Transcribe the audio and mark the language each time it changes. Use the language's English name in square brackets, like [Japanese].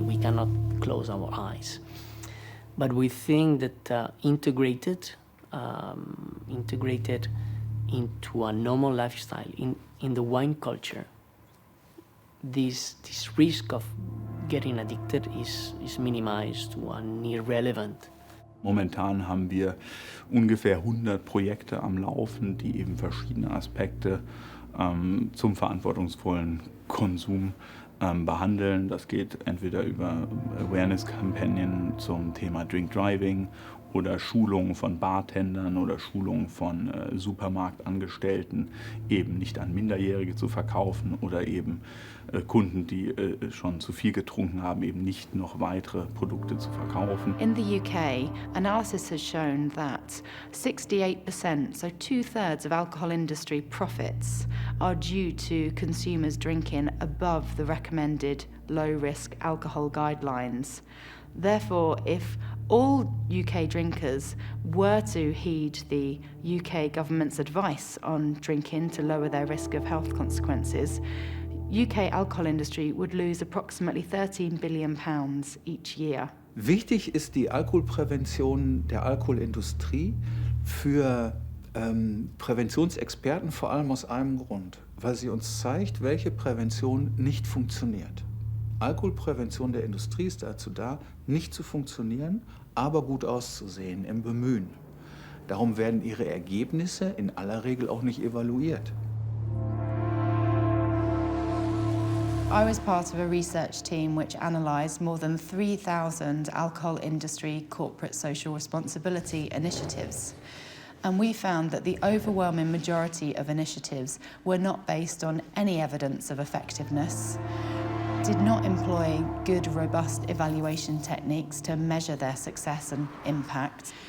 [English] We cannot close our eyes, but we think that integrated into a normal lifestyle in the wine culture, this risk of getting addicted is minimized to a near relevant. [German] Momentan haben wir ungefähr 100 Projekte am Laufen, die eben verschiedene Aspekte zum verantwortungsvollen Konsum behandeln. Das geht entweder über Awareness-Kampagnen zum Thema Drink Driving oder Schulungen von Bartendern oder Schulungen von Supermarktangestellten, eben nicht an Minderjährige zu verkaufen oder eben Kunden, die schon zu viel getrunken haben, eben nicht noch weitere Produkte zu verkaufen. [English] In the UK, analysis has shown that 68%, so 2/3 of alcohol industry profits, are due to consumers drinking above the recommended low-risk alcohol guidelines. Therefore, if all UK drinkers were to heed the UK government's advice on drinking to lower their risk of health consequences, UK alcohol industry would lose approximately £13 billion each year. [German] Wichtig ist die Alkoholprävention der Alkoholindustrie für Präventionsexperten vor allem aus einem Grund, weil sie uns zeigt, welche Prävention nicht funktioniert. Alkoholprävention der Industrie ist dazu da, nicht zu funktionieren, aber gut auszusehen im Bemühen. Darum werden ihre Ergebnisse in aller Regel auch nicht evaluiert. [English] I was part of a research team which analysed more than 3,000 alcohol industry corporate social responsibility initiatives. And we found that the overwhelming majority of initiatives were not based on any evidence of effectiveness, did not employ good, robust evaluation techniques to measure their success and impact.